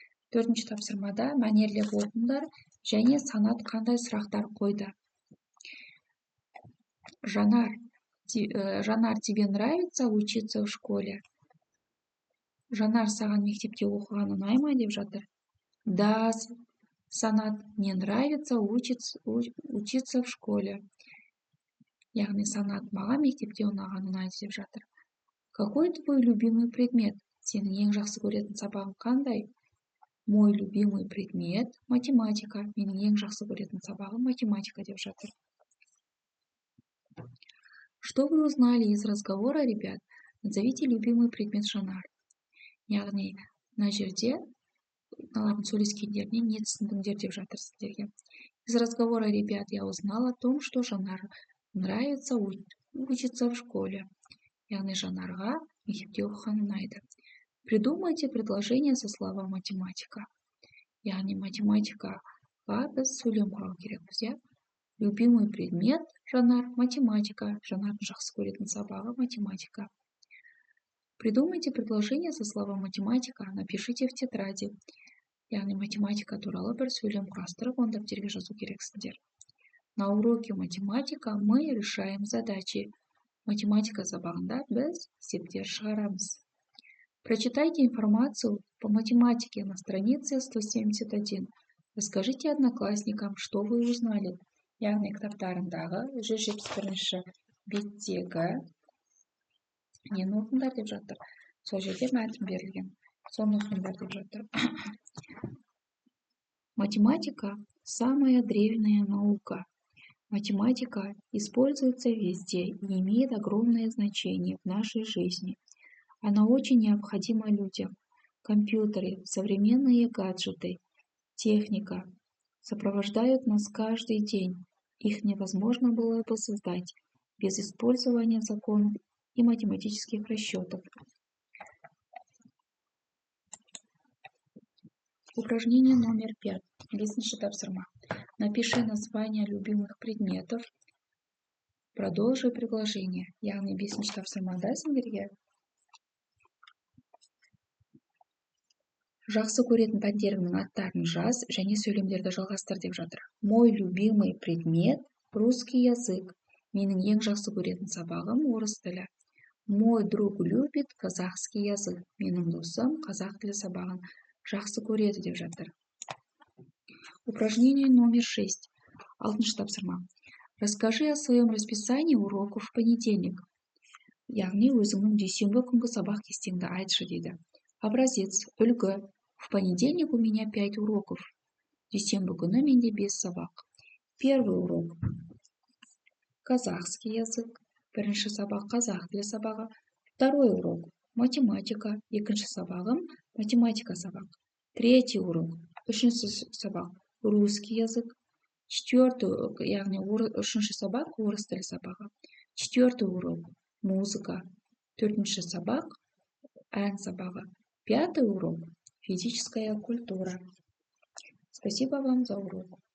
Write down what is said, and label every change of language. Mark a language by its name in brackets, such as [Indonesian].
[Kazakh] Төртінші тапсырмада мәнерлеп оқыңдар және Санат қандай сұрақтар қойды. [Russian] Жанар, тебе нравится учиться в школе? [Kazakh] Жанар, саған мектепте оқыған ұнай ма деп жатыр. [Russian] Да, Санат, мне нравится учиться в школе. [Kazakh] Яғни Санат, маған мектепте ұнайды деп жатыр. [Russian] Какой твой любимый предмет? [Kazakh] Сенің ең жақсы көретін сабағың қандай? [Russian] Мой любимый предмет – математика. [Kazakh] Менің ең жақсы көретін сабағым математика деп жатыр. [Russian] Что вы узнали из разговора, ребят? Назовите любимый предмет Жанар. [Kazakh] Яғни, мына жерде мыналардың сөйлескендерінен не түсіндіңдер деп жатыр сіздерге. [Russian] Из разговора, ребят, я узнала о том, что Жанар нравится учиться в школе. [Kazakh] Яғни Жанарға мектепте оқыған ұнайды. [Russian] Придумайте предложение со словом математика. [Kazakh] Яғни математикаға біз сөйлем құрау керекпіз, иә? [Russian] Любимый предмет Жанар математика. [Kazakh] Жанардың жақсы көретін сабағы математика. [Russian] Придумайте предложение со словом математика. Напишите в тетради. [Kazakh] Яғни математика туралы бір сөйлем құрастырып, онда дәптерге жазу керексіңдер. [Russian] На уроке математика мы решаем задачи. [Kazakh] Математика сабағында біз есептер шығарамыз. [Russian] Прочитайте информацию по математике на странице 171. Расскажите одноклассникам, что вы узнали. [Kazakh] Яғни кітаптарындағы 171 беттегі нені оқыңдар деп жатыр. Сол жерде мәтін берілген. Соны оқыңдар деп жатыр. [Russian] Математика – самая древняя наука. Математика используется везде и имеет огромное значение в нашей жизни. Она очень необходима людям. Компьютеры, современные гаджеты, техника сопровождают нас каждый день. Их невозможно было бы создать без использования законов и математических расчетов. Упражнение номер 5. [Kazakh] Бесінші тапсырма. [Russian] Напиши название любимых предметов. Продолжи предложение. [Kazakh] Яғни бесінші тапсырмада сендерге жақсы көретін пәндеріңнің аттарын жаз және сөйлемдерді жалғастыр деп жатыр. [Russian] Мой любимый предмет – русский язык. [Kazakh] Менің ең жақсы көретін сабағым орыс тілі. [Russian] Мой друг любит казахский язык. [Kazakh] Менің досым қазақ тілі сабағын жақсы көреді деп жатыр. [Russian] Упражнение номер 6. [Kazakh] Алтыншы тапсырма. [Russian] Расскажи о своем расписании уроков в понедельник. [Kazakh] Яғни өзіңнің дүйсенбі күнгі сабақ кестеңді айтшы дейді. [Russian] Образец, [Kazakh] үлгі. [Russian] В понедельник у меня 5 уроков. [Kazakh] Дүйсенбі күні менде 5 сабақ. [Russian] Первый урок. Казахский язык. [Kazakh] Бірінші сабақ қазақ тілі сабағы. [Russian] Второй урок. Математика. [Kazakh] Екінші сабағым математика сабақ. [Russian] Третий урок. [Kazakh] Үшінші сабақ. [Russian] Русский язык. Четвертый, [Kazakh] яғни үшінші сабақ орыс тілі сабағы. [Russian] Четвертый урок. Музыка. [Kazakh] Төртінші сабақ ән сабағы. [Russian] Пятый урок. Физическая культура. Спасибо вам за урок.